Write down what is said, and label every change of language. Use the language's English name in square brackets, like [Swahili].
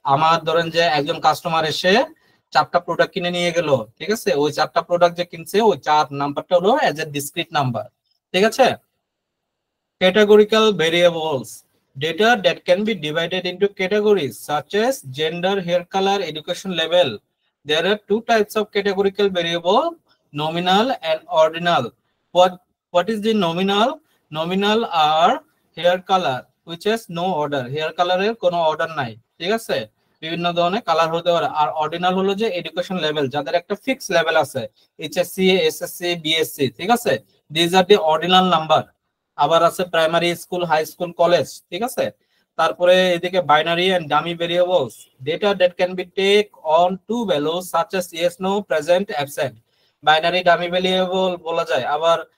[Bangla] আমার ধরেন যে একজন কাস্টমার এসে 4টা প্রোডাক্ট কিনে নিয়ে গেল, ঠিক আছে, ওই 4টা প্রোডাক্ট যে কিনছে ওই 4 নাম্বারটা হলো এজ এ ডিসক্রিট নাম্বার। ঠিক আছে, [English] categorical variables, data that can be divided into categories such as gender, hair color, education level. There are 2 types of categorical variable, nominal and ordinal. What is the nominal? Nominal are hair color which has no order, hair color [Bangla] এর কোনো order নাই। ঠিক আছে, বিভিন্ন ধরনের colour হতে পারে। আর ordinal হলো যে এডুকেশন লেভেল, যাদের একটা ফিক্স লেভেল আছে, এইচএসসি, এসএসসি, বিএসসি। ঠিক আছে, [English] This are the ordinal number. [Bangla] আবার আছে primary school, high school, college. ঠিক আছে, তারপরে এদিকে [English] Binary and dummy variables, data that can be take on 2 values such as yes, no, present, absent. Binary dummy variable [Bangla] বলা যায়। আবার